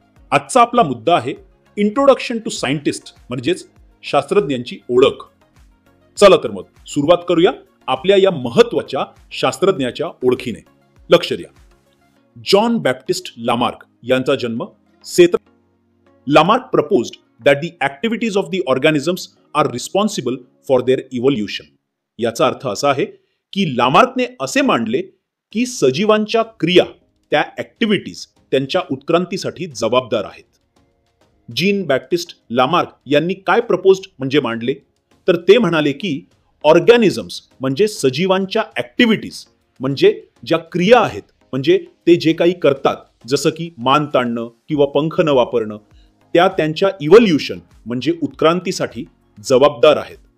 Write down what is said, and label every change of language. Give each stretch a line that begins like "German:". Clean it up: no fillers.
Marathi: आजचा आपला मुद्दा आहे
English: introduction to scientist
Marathi: म्हणजेच शास्त्रज्ञांची ओळख. चला तर मग सुरुवात करूया आपल्या या महत्वाच्या शास्त्रज्ञाच्या ओळखीने. लक्ष द्या. जॉन बॅप्टिस्ट लामार्क यांचा जन्म 17.
English: Lamarck proposed that the activities of the organisms are responsible for their evolution.
Marathi: याचा अर्थ असा आहे की लामार्कने असे मांडले की सजीवांच्या क्रिया त्या ऍक्टिव्हिटीज त्यांच्या उत्क्रांतीसाठी जबाबदार आहेत. जीन बॅप्टिस्ट लामार्क यांनी काय प्रपोज्ड म्हणजे मांडले तर ते म्हणाले की ऑर्गॅनिझम्स म्हणजे सजीवांच्या ऍक्टिव्हिटीज म्हणजे ज्या क्रिया आहेत म्हणजे ते जे काही करतात जसं की मान ताणणं किंवा पंख न वापरणं त्या त्यांच्या इव्होल्युशन म्हणजे उत्क्रांतीसाठी जबाबदार आहेत.